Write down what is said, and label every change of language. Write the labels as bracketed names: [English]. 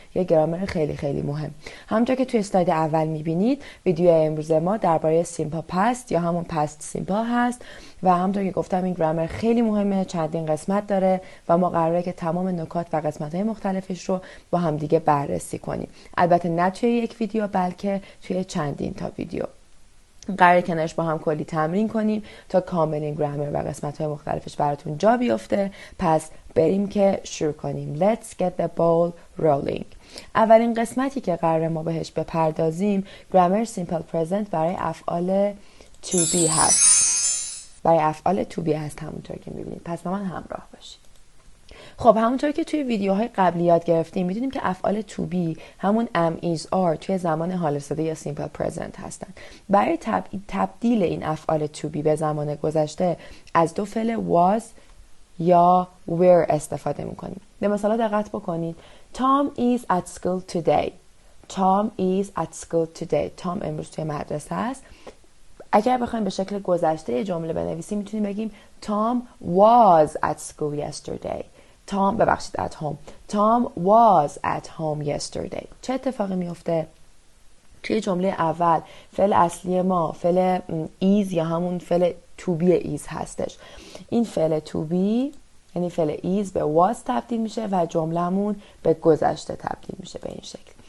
[Persian] یک گرامر خیلی خیلی مهم. همونطور که توی اسلاید اول میبینید ویدیو امروز ما درباره سیمپل پست یا همون پست سیمپل هست و همونطور که گفتم این گرامر خیلی مهمه، چندین قسمت داره و ما قراره که تمام نکات و قسمت‌های مختلفش رو با هم دیگه بررسی کنیم. البته نه توی یک ویدیو بلکه توی چندین تا ویدیو. قراره کنارش با هم کلی تمرین کنیم تا کامل این گرامر و قسمت‌های مختلفش براتون جا بیفته. پس بریم که شروع کنیم. [English] Let's get the ball rolling. [Persian] اولین قسمتی که قراره ما بهش بپردازیم گرامر سیمپل پرزنت برای افعال to be هست. برای افعال to be هست همونطور که می‌بینید. پس با من همراه باشید. خب همونطور که توی ویدیوهای قبلی یاد گرفتیم میدونیم که افعال to be همون am is are توی زمان حال ساده یا simple present هستن. برای تبدیل این افعال to be به زمان گذشته از دو فعل was یا were استفاده میکنیم. به مثلا دقت بکنید. [English] Tom is at school today. Tom is at school today. [Persian] Tom امروز توی مدرسه است. اگر بخوایم به شکل گذشته جمله بنویسیم میتونیم بگیم [English] Tom was at school yesterday. at home. Tom was at home yesterday. [Persian] چه اتفاقی میفته؟ توی جمله اول فعل اصلی ما فعل is یا همون فعل to be is هستش. این فعل to be یعنی فعل is به was تبدیل میشه و جملهمون به گذشته تبدیل میشه به این شکل.